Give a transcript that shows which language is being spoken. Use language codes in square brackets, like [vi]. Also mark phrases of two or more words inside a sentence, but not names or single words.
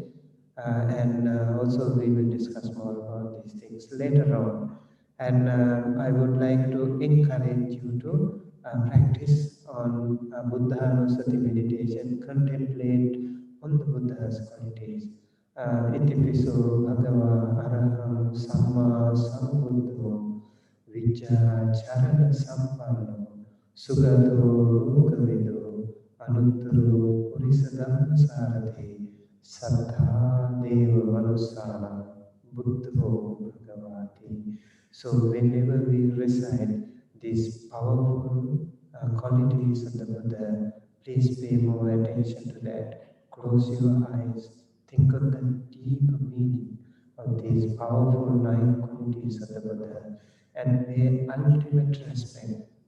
[en] And also we will discuss more about these things later on. And I would like to encourage you to practice on Buddha-Anusati meditation, contemplate on the Buddha's qualities. [pi] Itipiso Bhagava Araham Samma Sambuddho Vichara Charana Sampanno Sugato Lokavido Anuttaro Purisadana Sarati Sattha Deva Manusana Buddho Bhagavati. [en] So whenever we recite these powerful qualities of the Buddha, please pay more attention to that. Close your eyes, think of the deeper meaning of these powerful 9 qualities of the Buddha, and pay ultimate respect.